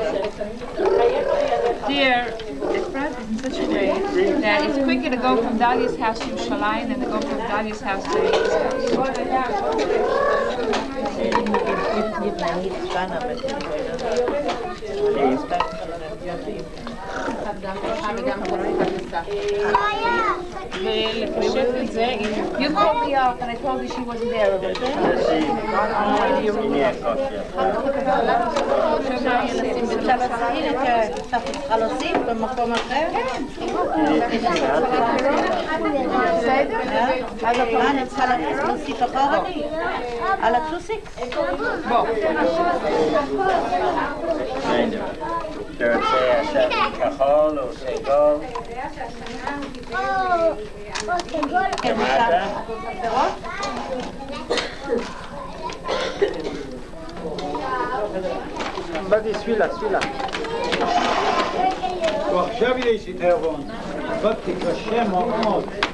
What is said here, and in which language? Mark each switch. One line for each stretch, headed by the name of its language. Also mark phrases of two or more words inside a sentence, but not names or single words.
English: Dear, Efrat is in such a way that it's quicker to go from Dalia's house to Yerushalayim than to go from Dalia's house to David's You called me up and I told you she wasn't there.
Hebrew: צריכה להוסיף במקום אחר? אני צריכה להוסיף אחורה? על הטוסיק? אתה רוצה עכשיו כחול או סגול? שמעת?
French: Vas-y, celui-là.
Hebrew: עכשיו יש יתרון, עבדתי קשה מאוד.